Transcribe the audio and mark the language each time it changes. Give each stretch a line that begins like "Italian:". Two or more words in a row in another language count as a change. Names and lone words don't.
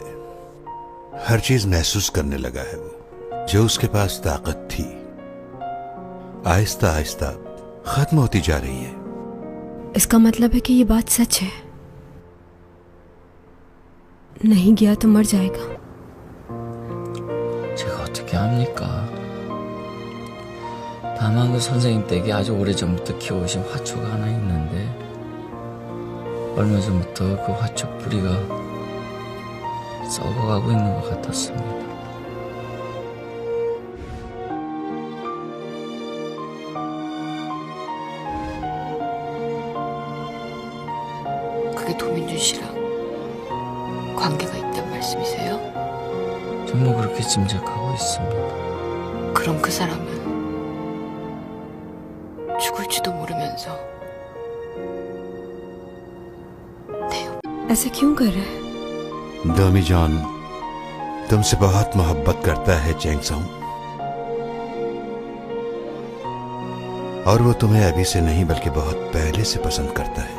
Hindi: हर चीज महसूस करने लगा है वो। जो उसके पास ताकत थी आहिस्ता आहिस्ता खत्म होती जा रही है। इसका मतलब है कि ये बात सच है। नहीं गया तो मर जाएगा।
Korean: 제가 어떻게 합니까? 다만 그 선생님 댁에 아주 오래전부터 키워오신 화초가 하나 있는데 얼마 전부터 그 화초 뿌리가 썩어가고 있는 것 같았습니다. 그게 도민준 씨랑 관계가 있단 말씀이세요? 정말 그렇게 짐작하고 있습니다. 그럼 그 사람은 죽을지도 모르면서
Hindi: ऐसा क्यों कर रहा है? डोमी जॉन तुमसे बहुत मोहब्बत करता है चैंगसोंग, और वो तुम्हें अभी से नहीं बल्कि बहुत पहले से पसंद करता है।